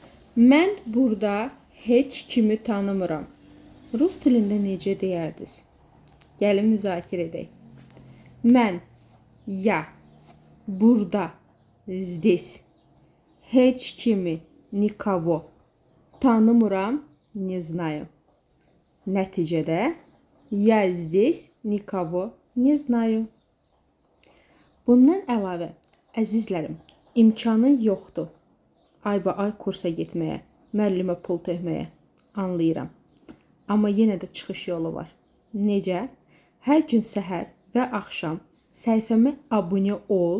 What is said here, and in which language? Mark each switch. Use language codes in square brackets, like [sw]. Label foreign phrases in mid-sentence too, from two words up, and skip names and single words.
[az] Mən burada heç kimi tanımıram. Rus dilində necə deyərdiniz? Gəlin müzakirə edək. Mən, я, burada, здесь, heç kimi, [ru] никого, tanımıram, не знаю. Nəticədə, я здесь, никого, не знаю. [az] Bundan əlavə, əzizlərim, imkanın yoxdur. Aybaay kursa getməyə, müəllimə pul tökməyə, anlayıram. Amma yenə də çıxış yolu var. Necə? Hər gün səhər və axşam səhifəmə abunə ol.